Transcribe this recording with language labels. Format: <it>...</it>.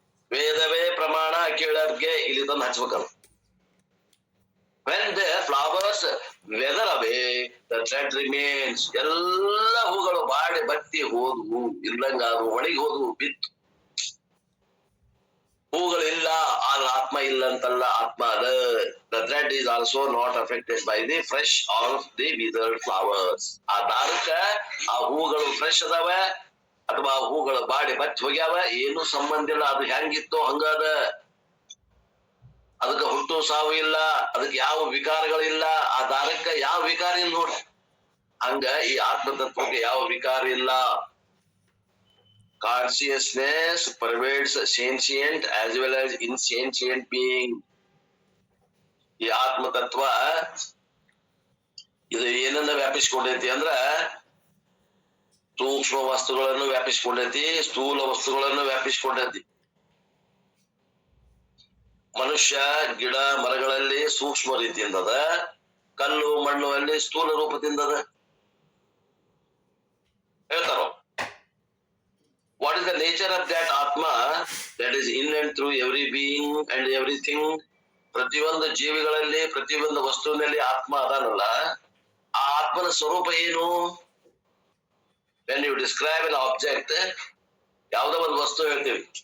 <kn>ವೇದವೇ ಪ್ರಮಾಣ ಕೇಳರ್ಗೆ ಇಲ್ಲಿ ತಂದು ಹಚ್ಬೇಕಲ್ಲ.</kn> <en>When the flowers wither away, the thread remains.</en> <kn>ಎಲ್ಲ ಹೂಗಳು ಬಾಡಿ ಬತ್ತಿ ಹೋದ್ವು, ಇಲ್ಲಂಗ ಅದು ಒಣಗಿ ಹೋದ್ವು, ಬಿತ್ತು. ಹೂಗಳಿಲ್ಲ ಆದ್ರೆ ಆತ್ಮ ಇಲ್ಲ ಅಂತಲ್ಲ, ಆತ್ಮ ಅದ.</kn> <en>The thread is also not affected by the fresh or the withered flowers.</en> <kn>ಆ ದಾರಕ್ಕ ಆ ಹೂಗಳು ಫ್ರೆಶ್ ಅದಾವ ಅಥವಾ ಆ ಹೂಗಳು ಬಾಡಿ ಬಚ್ಚಿ ಹೋಗ್ಯಾವ, ಏನು ಸಂಬಂಧ ಇಲ್ಲ. ಅದು ಹೆಂಗಿತ್ತು ಹಂಗದ. ಅದಕ್ಕೆ ಹುಟ್ಟು ಸಾವು ಇಲ್ಲ, ಅದಕ್ಕೆ ಯಾವ ವಿಕಾರಗಳಿಲ್ಲ. ಆ ದಾರಕ್ಕ ಯಾವ ವಿಕಾರ ಇಲ್ಲ ನೋಡ್ರಿ. ಹಂಗ ಈ ಆತ್ಮತತ್ವಕ್ಕೆ ಯಾವ ವಿಕಾರ ಇಲ್ಲ.</kn> <en>Consciousness pervades sentient as well as insentient being.</en> <kn>ಈ ಆತ್ಮತತ್ವ ಇದು ಏನನ್ನ ವ್ಯಾಪಿಸಿಕೊಂಡೈತಿ ಅಂದ್ರ ಸೂಕ್ಷ್ಮ ವಸ್ತುಗಳನ್ನು ವ್ಯಾಪಿಸಿಕೊಂಡೈತಿ, ಸ್ಥೂಲ ವಸ್ತುಗಳನ್ನು ವ್ಯಾಪಿಸಿಕೊಂಡೈತಿ. ಮನುಷ್ಯ ಗಿಡ ಮರಗಳಲ್ಲಿ ಸೂಕ್ಷ್ಮ ರೀತಿಯಿಂದ ಅದ, ಕಲ್ಲು ಮಣ್ಣು ಅಲ್ಲಿ ಸ್ಥೂಲ ರೂಪದಿಂದ ಅದ ಹೇಳ್ತಾರೋ.</kn> <en>What is the nature of that Atma that is in and through every being and everything?</en> <kn>ಪ್ರತಿಯೊಂದು ಜೀವಿಗಳಲ್ಲಿ ಪ್ರತಿಯೊಂದು ವಸ್ತುವಿನಲ್ಲಿ ಆತ್ಮ ಅದಾನಲ್ಲ, ಆ ಆತ್ಮನ ಸ್ವರೂಪ ಏನು?</kn> <en>When you describe an object,</en> <kn>ಯಾವ್ದೋ ಒಂದು ವಸ್ತು ಹೇಳ್ತೀವಿ.</kn>